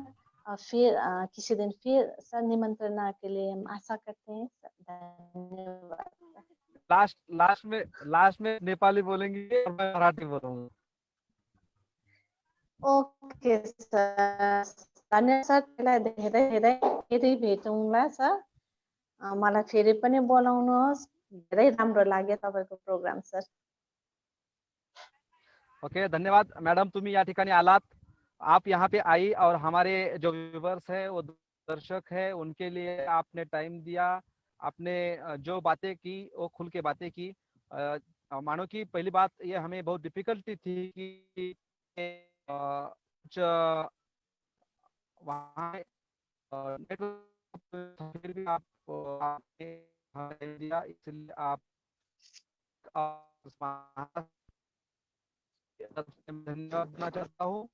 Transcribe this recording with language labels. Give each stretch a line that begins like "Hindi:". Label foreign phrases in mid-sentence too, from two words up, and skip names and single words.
Hindi: और फिर किसी दिन फिर सर निमंत्रणा के लिए हम आशा करते हैं सर। धन्यवाद सर। लास्ट में नेपाली बोलेंगे और मैं मराठी बोलूंगा। ओके सर, धन्यवाद सर।
Nepali: त्यसलाई धेरै धेरै फेरि भेटौँला सर। मलाई फेरि पनि बोलाउनुहोस्। धेरै राम्रो लाग्यो तपाईँको प्रोग्राम सर।
Marathi: ओके, धन्यवाद मैडम, तुम्ही या ठिकाणी आलात,
Hindi: आप यहाँ पे आई और हमारे जो व्यूवर्स है वो दर्शक है उनके लिए आपने टाइम दिया। आपने जो बातें की वो खुल के बातें की। मानो कि पहली बात ये हमें बहुत डिफिकल्टी थी कि कुछ वहाँ नेटवर्क, फिर भी आपने time दिया, इसलिए आप धन्यवाद देना चाहता हूँ।